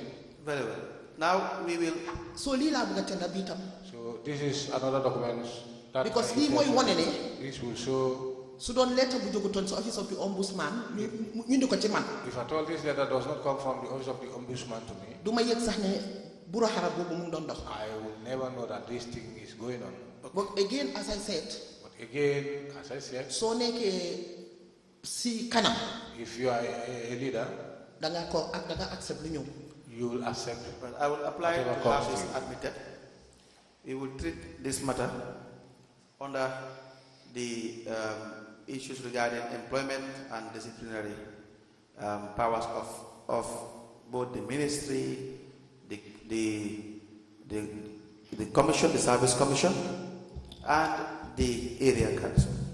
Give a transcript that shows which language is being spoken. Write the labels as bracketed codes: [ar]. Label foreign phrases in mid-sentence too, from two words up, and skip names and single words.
[en] Very well. Now we will. So this is another document. Because this will show. So don't letter to the Office of the Ombudsman. If at all this letter does not come from the Office of the Ombudsman to me, [wo] burahara boobu mu ngi doon dox. [en] I will never know that this thing is going on. But again, as I said, [wo] soo nekkee si kanam, [en] if you are a leader, [wo] da nga accept lu ñëw. [en] you will accept. But I will apply to have this admitted. We will treat this matter under the issues regarding employment and disciplinary powers of both the ministry, the commission, the service commission, and the area council.